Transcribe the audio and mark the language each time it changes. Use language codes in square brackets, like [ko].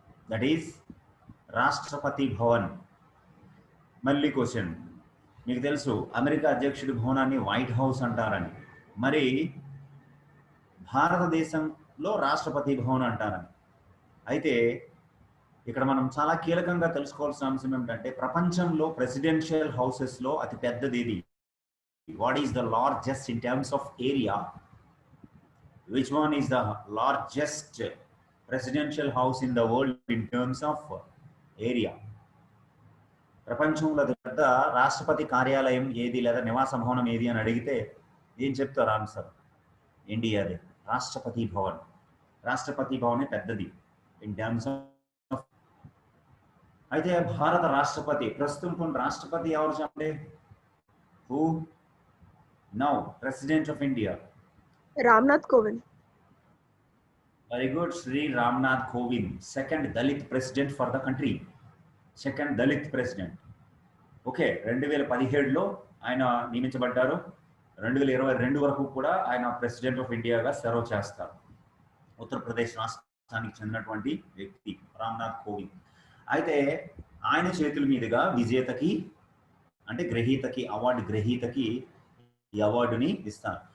[en] that is [te] Rashtrapati Bhavan. మళ్ళీ question, మీకు తెలుసు అమెరికా అధ్యక్షుడి భవనాన్ని వైట్ హౌస్ అంటారని, మరి భారతదేశంలో రాష్ట్రపతి భవన్ అంటారని. అయితే ఇక్కడ మనం చాలా కీలకంగా తెలుసుకోవాల్సిన అంశం ఏమిటంటే ప్రపంచంలో ప్రెసిడెన్షియల్ హౌసెస్లో అతి పెద్దది ఇది. [en] What is the largest in terms of area? Which one is the largest presidential house in the world in terms of area? [te] ప్రపంచంలో పెద్ద రాష్ట్రపతి కార్యాలయం ఏది లేదా నివాస భవనం ఏది అని అడిగితే ఏం చెప్తారు ఆన్సర్? ఇండియాదే రాష్ట్రపతి భవన్. రాష్ట్రపతి భవనే పెద్దది [en] In terms of. [te] అయితే భారత రాష్ట్రపతి ప్రస్తుతం రాష్ట్రపతి ఎవరు చెప్పండి? [en] Who now president of India? [te] Ramnath Kovind. [en] Very good, Sri Ramnath Kovind, second Dalit president for the country. Second Dalit president. [te] Okay, 2017లో ఆయన నియమించబడ్డారు. 2022 వరకు కూడా ఆయన ప్రెసిడెంట్ ఆఫ్ ఇండియాగా సర్వ్ చేస్తారు. ఉత్తరప్రదేశ్ రాష్ట్రానికి చెందినటువంటి వ్యక్తి రామ్నాథ్ కోవింద్. అయితే ఆయన చేతుల మీదుగా విజేతకి అంటే గ్రహీతకి, అవార్డు గ్రహీతకి ఈ అవార్డుని ఇస్తారు.